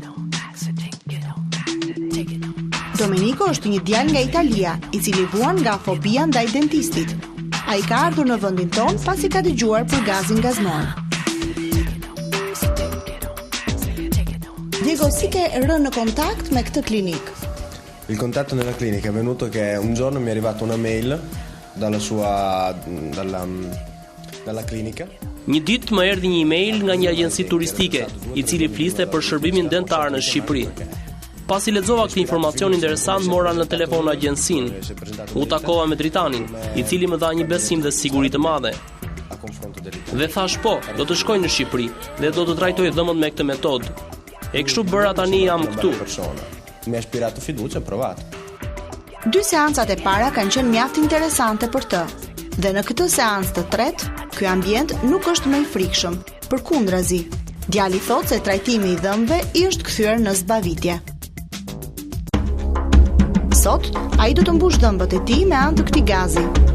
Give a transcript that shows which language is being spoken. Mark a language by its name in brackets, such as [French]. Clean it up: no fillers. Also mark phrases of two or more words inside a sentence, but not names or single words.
[Albanian] Domenico është një djalë nga Italia, i cili vuan nga fobia ndaj dentistit. Ai ka ardhur në vendin ton pasi ka dëgjuar për gazin gazmor. Diego, si ke rënë në kontakt me këtë klinikë? [Italian] Il contatto nella clinica è venuto che un giorno mi è arrivata una mail dalla clinica. [Albanian] Një ditë më erdhi një email nga një agjenci turistike, i cili fliste për shërbimin dentar në Shqipëri. Pasi lexova këtë informacion interesant, mora në telefon agjencinë. U takova me dritanin, i cili më dha një besim dhe siguri të madhe. Dhe thash po, do të shkoj në Shqipëri dhe do të trajtoj dhëmët me këtë metodë. E kështu bëra tani jam këtu. [Italian] Mi ha ispirato fiducia e provato. [Albanian] 2 seancat e para kanë qenë mjaft interesante për të. Dhe në këtë seancë të tretë, ky ambient nuk është më i frikshëm. Përkundrazi, djali thotë se trajtimi i dhëmbëve i është kthyer në zbavitje. Sot, ai do të mbush dhëmbët e tij me anë të këtij gazi.